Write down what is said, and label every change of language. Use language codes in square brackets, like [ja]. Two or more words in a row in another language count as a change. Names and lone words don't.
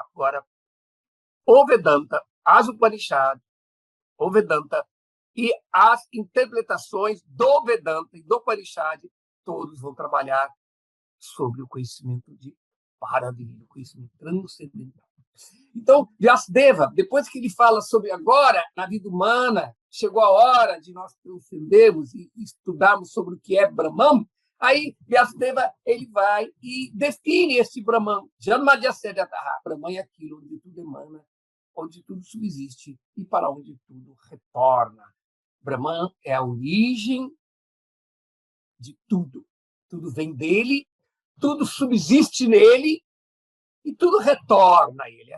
[pt] Agora, o Vedanta, as Upanishads, o Vedanta e as interpretações do Vedanta e do Upanishad, todos vão trabalhar sobre o conhecimento de paravida, o conhecimento transcendental. Então, Vyasadeva, depois que ele fala sobre agora, na vida humana, chegou a hora de nós transcendermos e estudarmos sobre o que é Brahman, aí Vyasadeva ele vai e define esse Brahman. [sa] Janmadhyasya-jataha. [pt] Brahman é aquilo onde tudo emana, onde tudo subsiste e para onde tudo retorna. Brahman é a origem de tudo. Tudo vem dele, tudo subsiste nele e tudo retorna a ele.